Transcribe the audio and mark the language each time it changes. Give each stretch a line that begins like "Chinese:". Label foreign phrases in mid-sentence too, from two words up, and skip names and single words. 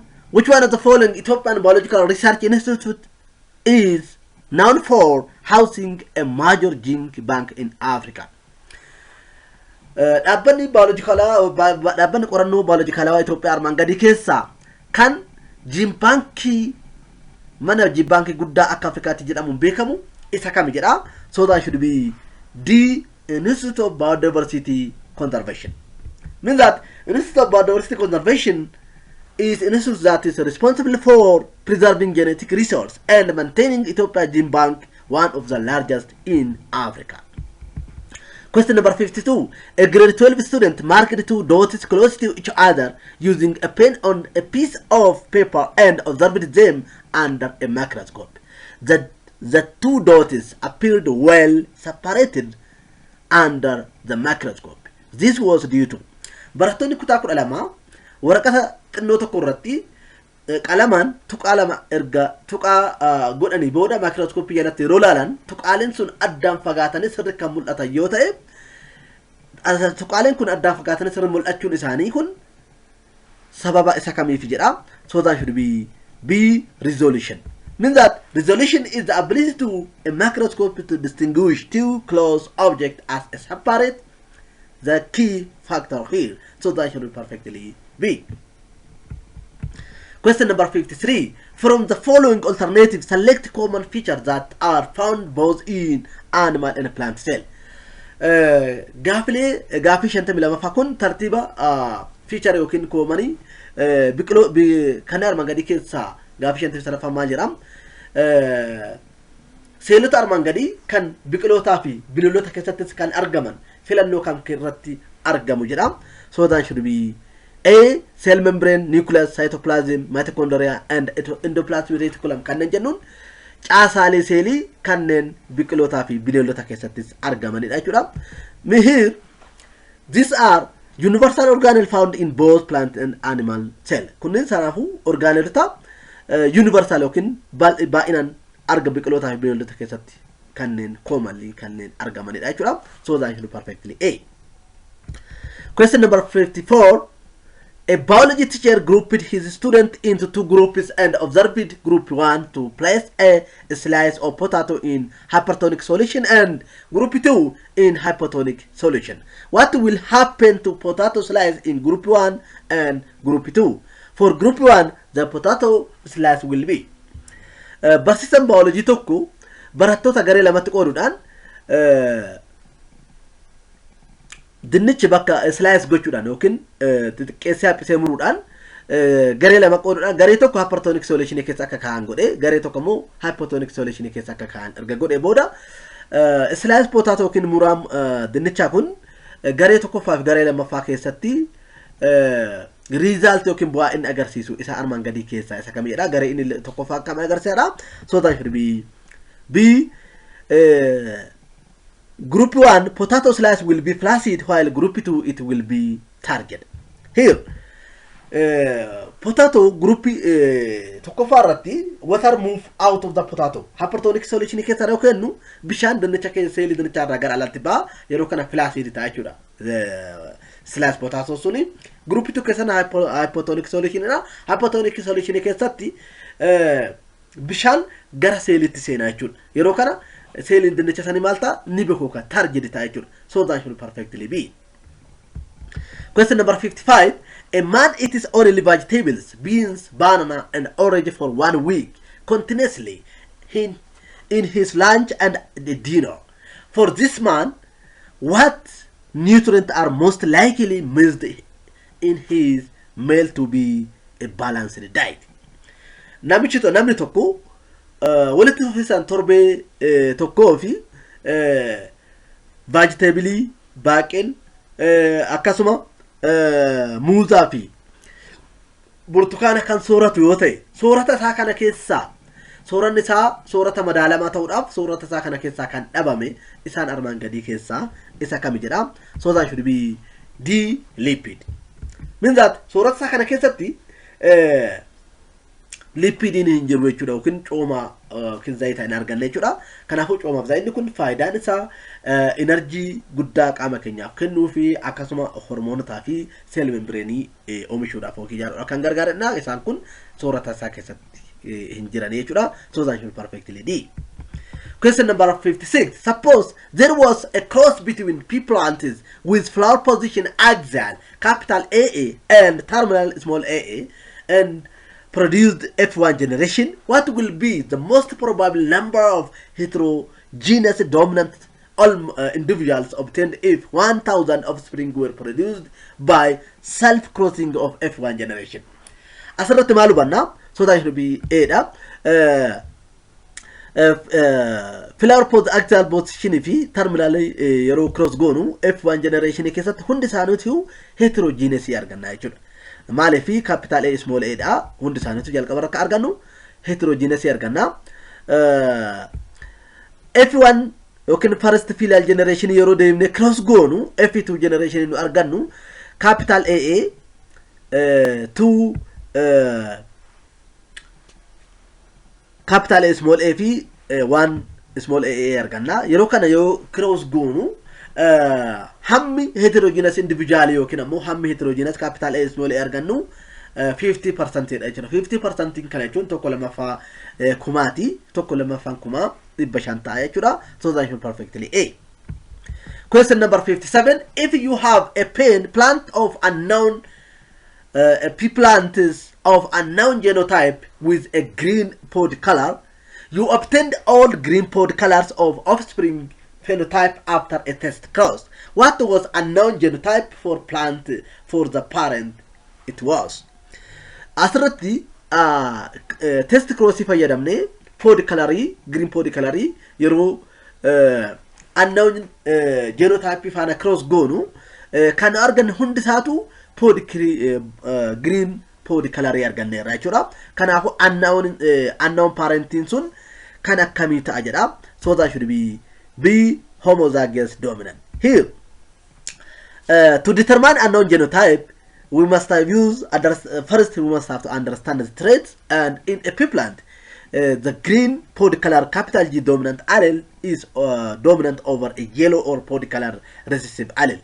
English: Which one of the following Ethiopian Biological Research Institute is known for housing a major gene bank in Africa?
Oromo: Dhaabbanni qorannoo biolojikaalaa Itoophiyaa armaan gadi keessaa kan gene bankii mana gene bankii guddaa akka Afrikaatti jedhamuun beekamu isa kami jedha.
English: So that should be D, Institute of Biodiversity Conservation. Means that Institute of Biodiversity Conservation is an institute that is responsible for preserving genetic resource and maintaining Ethiopia gene bank, one of the largest in Africa. Question number 52. A grade 12 student marked two dots close to each other using a pen on a piece of paper and observed them under a microscope. The two dots appeared well separated under the microscope. This was due to
Oromo: barattoonni kutaa 12 waraqata xinnoo tokko irratti qalamaan tuqaalama erga tuqaa godhanii booda microscope jalatti yeroo laalan tuqaaleen sun addaan fagaatanii sirri kan mul'atan yoo ta'e tuqaaleen kun addaan fagaatanii sirri mul'achuun isaanii kun sababa isa kamiif jedha.
English: So that should be B, resolution. Means that resolution is the ability to a microscope to distinguish two close objects as a separate, the key factor here. So that should be perfectly B. Question number 53. From the following alternatives, select common features that are found both in animal and plant cell.
Oromo: Gaafii shantamii lamaffaa kun tartiiba feature yookiin common kan armaan gadii keessaa gaafii shantamii sadaffaa maal jedhama? Seelota armaan gadii kan biqilootaa fi bineeldota keessattis kan argaman filannoo kan irratti argamu jedhama.
English: So that should be A, cell membrane, nucleus, cytoplasm, mitochondria, and endoplasmic reticulum
Oromo: kanneen jennuun caasaalee seelii kanneen biqilootaa fi bineeldota keessattis argamanidha jechuudha.
English: Here, these are universal organelle found in both plant and animal cell.
Oromo: Kunneen sanaafuu orgaanelota universal yookiin baay'inaan arga biqilootaa fi bineeldota keessatti kanneen commonly kanneen argamanidha jechuudha.
English: So that should be perfectly A. Question number 54. A biology teacher grouped his student into two groups and observed group 1 to place a slice of potato in hypertonic solution and group 2 in hypotonic solution. What will happen to potato slice in group 1 and group 2? For group 1, the potato slice will be.
Oromo: Barsiisan biology tokko barattoota garee lamatti qooduudhaan dinnichi bakka slice gochuudhaan yookiin xixiqqeessee haphisee muruudhaan garee lama qooduudhaan garee tokko
English: hypertonic solution
Oromo: keessa akka kaa'an godhe garee tokko immoo
English: hypotonic solution
Oromo: keessa akka kaa'an erga godhe booda
English: slice potato
Oromo: yookiin muraam dinnichaa kun garee tokkoffaa fi garee lammaffaa keessatti result yookiin bu'aa inni agarsiisu isa armaan gadii keessaa isa kamidha? Garee inni tokkoffaa akkam agarsiisadha?
English: So that should be B. Group 1, potato slice will be flaccid, while group 2, it will be target. Here, potato group
Oromo: tokkoffaa irratti
English: water move out of the potato. Hypertonic solution
Oromo: keessa yeroo kennu bishaan dinnicha keessa seelii dinnichaa irraa gara alaatti ba'a yeroo kana flaccid ta'a jechuudha.
English: Slice potato
Oromo: suni group 2 keessa
English: hypotonic solution
Oromo: dha.
English: Hypotonic solution
Oromo: keessatti bishaan gara seeliitti seenaa jechuudha. Yeroo kana seelii dinnicha sanii maalta ni beekuka target ta'a jechuudha.
English: So that should perfectly be. Question number 55. A man eats only vegetables, beans, banana, and orange for 1 week continuously. in his lunch and the dinner. For this man, what nutrients are most likely missed in his meal to be a balanced diet?
Oromo: Namni tokko walitti fufinsaan torbee tokkoo fi vegetabilii, baaqel, akkasuma muuzaa fi burtukaana kan sooratu yoo ta'e, soorata isaa kana keessaa sooranni isaa soorata madaalamaa ta'uudhaaf soorata isaa kana keessaa kan dhabame isaan armaan gadii keessaa isa kami jedha?
English: So that should be D lipid. Means that
Oromo: soorata isaa kana keessatti lipidiin hin jiru jechuudha yookiin cooma yookiin zayita hin arganne jechuudha. Kanaafuu coomaaf zayitni kun faayidaan isaa enerjii guddaa qaama keenyaaf kennuu fi akkasuma hormoonotaa fi seel membreenii oomishuudhaaf yookiin ijaaruudhaaf kan gargaaranidha. Isaan kun soorata isaa keessatti hin jiran jechuudha.
English: So that should perfectly D. Question number 56. Suppose there was a cross between pea plants with flower position axial, capital AA, and terminal small aa, and produced F1 generation. What will be the most probable number of heterogeneous dominant individuals obtained if 1,000 offspring were produced by self-crossing of F1 generation?
Oromo: Asirratti maal hubanna?
English: So that should be A. Flower pose axial position fi terminal
Oromo: yeroo cross goonu
English: F1 generation
Oromo: keessatti hundi isaaniitu
English: heterogeneous
Oromo: arganna jechuudha.
English: Maaliif fi capital A small a dha hundi isaaniitu jalqaba irratti argannu heterogeneous arganna. F1 yookiin first filial generation
Oromo: yeroo deemne cross goonu
English: F2 generation
Oromo: nu argannu
English: capital AA to capital A small a fi 1 small a arganna.
Oromo: Yeroo kana yoo cross goonu hammi
English: heterogeneous individual
Oromo: yookiin ammoo hammi
English: heterogeneous capital A small a
Oromo: argannu 50% dha jechuudha. 50% kana jechuun tokko lamaffaa kumaati, tokko lamaffaan kumaa 500 ta'a jechuudha.
English: So that is perfectly A. Question number 57. If you have a plant of unknown a pea plant of unknown genotype with a green pod color, you obtained all green pod colors of offspring phenotype after a test cross. What was unknown genotype for plant for the parent it was?
Oromo: Asirratti
English: test cross
Oromo: fayyadamne
English: pod colory, green pod colory
Oromo: yeroo
English: unknown genotype
Oromo: faana cross goonu kan argan hundi isaatu
English: pod green pod colory
Oromo: arganneerra jechuudha. Kanaafu unknown parentiin sun kan akkamii ta'a jedha.
English: So that should be B homozygous dominant. Here to determine unknown genotype we must have used first we must have to understand the traits, and in a pea plant the green pod color capital G dominant allele is dominant over a yellow or pod color recessive allele.